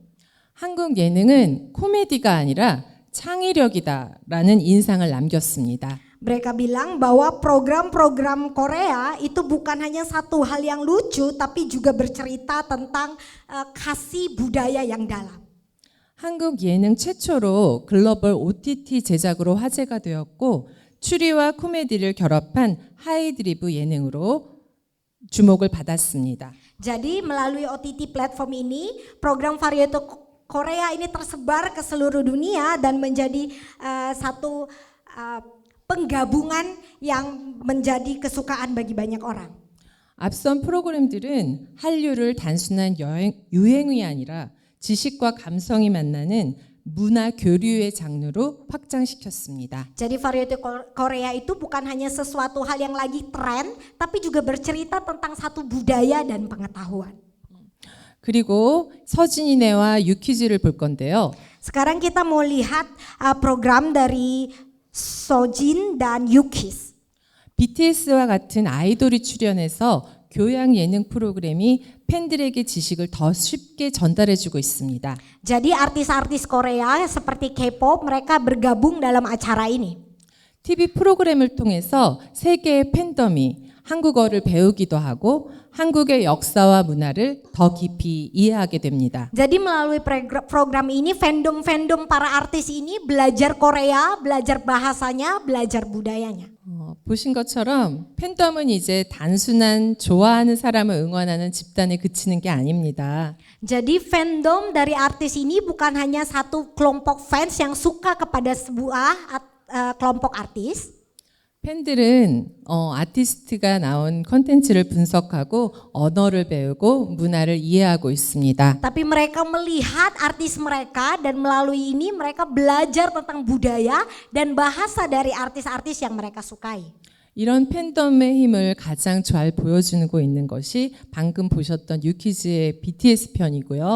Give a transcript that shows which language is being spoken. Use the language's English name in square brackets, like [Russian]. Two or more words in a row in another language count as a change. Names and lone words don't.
[Korean] 한국 예능은 코미디가 아니라 창의력이다라는 인상을 남겼습니다. [Indonesian] Mereka bilang bahwa program-program Korea itu bukan hanya satu hal yang lucu, tapi juga bercerita tentang kasih budaya yang dalam. [Korean] 한국 예능 최초로 글로벌 OTT 제작으로 화제가 되었고 추리와 코미디를 결합한 하이드리브 예능으로 주목을 받았습니다. [Indonesian] Jadi melalui [English] OTT platform [Indonesian] ini, [English] program variety [Indonesian] Korea ini tersebar ke seluruh dunia dan menjadi satu penggabungan yang menjadi kesukaan bagi banyak orang. [Korean] 앞선 프로그램들은 한류를 단순한 유행이 아니라 지식과 감성이 만나는 문화 교류의 장르로 확장시켰습니다. [Indonesian] Jadi variety Korea itu bukan hanya sesuatu hal yang lagi tren, tapi juga bercerita tentang satu budaya dan pengetahuan. [Korean] 그리고 서진이네와 유퀴즈를 볼 건데요. [Indonesian] Sekarang kita mau lihat program dari Sojin dan Yukiz. [Korean] BTS와 같은 아이돌이 출연해서 교양 예능 프로그램이 팬들에게 지식을 더 쉽게 전달해주고 있습니다. [Indonesian] Jadi artis-artis Korea seperti K-pop mereka bergabung dalam acara ini. [Korean] TV 프로그램을 통해서 세계의 팬덤이 한국어를 배우기도 하고 한국의 역사와 문화를 더 깊이 이해하게 됩니다. [Indonesian] Jadi melalui program ini fandom para artis ini belajar Korea, belajar bahasanya, belajar budayanya. [Korean] 보신 것처럼 팬덤은 이제 단순한 좋아하는 사람을 응원하는 집단에 그치는 게 아닙니다. [Indonesian] Jadi fandom dari artis ini bukan hanya satu kelompok fans yang suka kepada sebuah kelompok artis. [Korean] 팬들은 아티스트가 나온 컨텐츠를 분석하고 언어를 배우고 문화를 이해하고 있습니다. [Indonesian] Tapi mereka melihat artis mereka dan melalui ini mereka belajar tentang budaya dan bahasa dari artis-artis yang mereka sukai. [Korean] 이런 팬덤의 힘을 가장 잘 보여주고 있는 것이 방금 보셨던 유키즈의 BTS 편이고요.